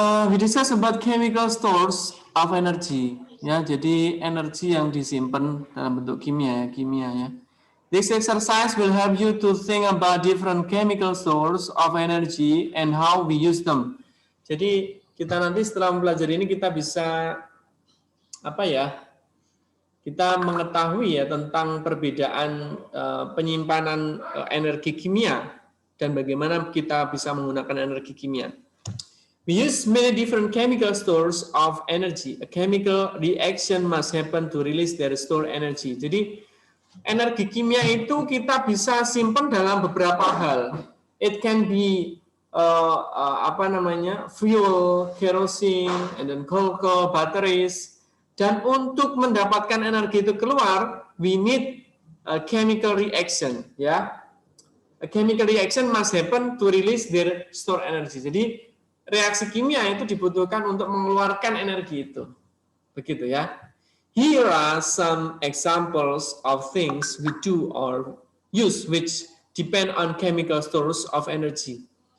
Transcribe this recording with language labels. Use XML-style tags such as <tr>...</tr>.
<en>We discuss about chemical stores of energy.</en> <id>Ya, jadi energi yang disimpan dalam bentuk kimia ya.</id> <en>This exercise will help you to think about different chemical stores of energy and how we use them.</en> <id>Jadi kita nanti setelah mempelajari ini kita bisa kita mengetahui ya tentang perbedaan penyimpanan energi kimia dan bagaimana kita bisa menggunakan energi kimia.</id> <en>We use many different chemical stores of energy. A chemical reaction must happen to release their stored energy.</en> <id>Jadi energi kimia itu kita bisa simpan dalam beberapa hal.</id> <en>It can be fuel, kerosene, and then coal, batteries.</en> <id>Dan untuk mendapatkan energi itu keluar,</id> <en>we need a chemical reaction. Ya, a chemical reaction must happen to release their stored energy.</en> <id>Jadi reaksi kimia itu dibutuhkan untuk mengeluarkan energi itu. Begitu ya.</id> <en>Here are some examples of things we do or use which depend on chemical stores of energy.</en>